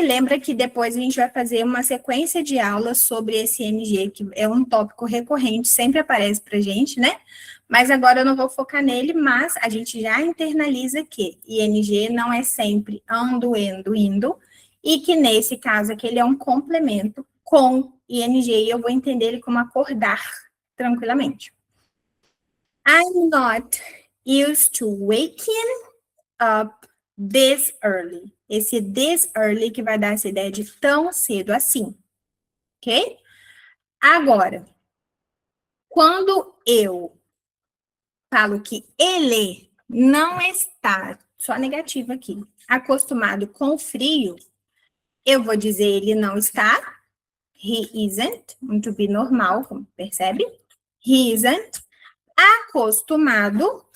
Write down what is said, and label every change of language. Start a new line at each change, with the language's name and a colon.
Portuguese: Lembra que depois a gente vai fazer uma sequência de aulas sobre esse ing, que é um tópico recorrente, sempre aparece pra gente, né? Mas agora eu não vou focar nele, mas a gente já internaliza que ing não é sempre ando, endo, indo, e que nesse caso aqui ele é um complemento com ing, e eu vou entender ele como acordar tranquilamente.
English: I'm not used to waking up this early.
Portuguese: Esse this early que vai dar essa ideia de tão cedo assim, ok? Agora, quando eu falo que ele não está, só negativo aqui, acostumado com frio, eu vou dizer ele não está,
English: he isn't,
Portuguese: um to be normal, como percebe?
English: He isn't
Portuguese: acostumado